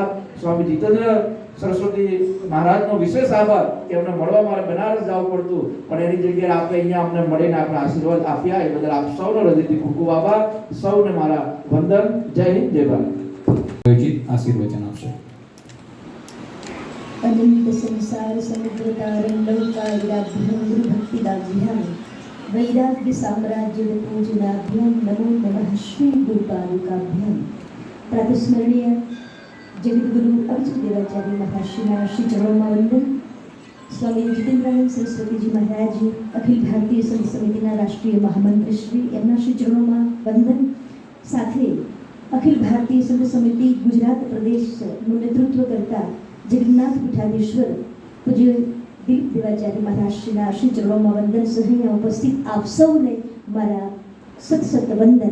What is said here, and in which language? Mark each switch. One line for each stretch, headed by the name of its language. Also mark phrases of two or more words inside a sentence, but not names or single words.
Gujarati: સ્વામી જીતેન્દ્ર સરસ્વતી મહારાજનો વિશેષ આભાર કે અમને મળવા મારે બનારસ જવું પડતું, પણ એની જગ્યાએ આપણે અહીંયા અમને મળીને આપણા આશીર્વાદ આપ્યા એ બદલ આપ સૌનો હૃદયથી ખૂબ ખૂબ આભાર. સૌને મારા વંદન. જય હિન્દ, જય ભારત. આશીર્વચન આપશે.
Sanskrit: अनंत संसार समुद्र तारण लौकार्याभ्याम गुरु भक्तिदाभ्याम वैराग्य साम्राज्य पूजनाभ्याम नमो नमः श्री गुरुपादुकाभ्याम.
Hindi: प्रातस्मरणीय जगद्गुरु अभिजित देवाचार्य महाराष्ट्र श्री चरणों वंदन.
Gujarati: स्वामी जितेन्द्रानंद सरस्वतीजी महाराज अखिल भारतीय संत समितिના રાષ્ટ્રીય મહામંત્રી શ્રી એમના શ્રી ચરણોમાં વંદન. સાથે અખિલ ભારતીય સંત સમિતિ ગુજરાત પ્રદેશનું નેતૃત્વ કરતા જગન્નાથ પીઠાધીશ્વર પૂજ્ય દિલીપ દેવાચાર્ય મહારાજના શ્રી ચરણોમાં વંદન સહ અહીંયા ઉપસ્થિત આપ સૌને મારા સત વંદન.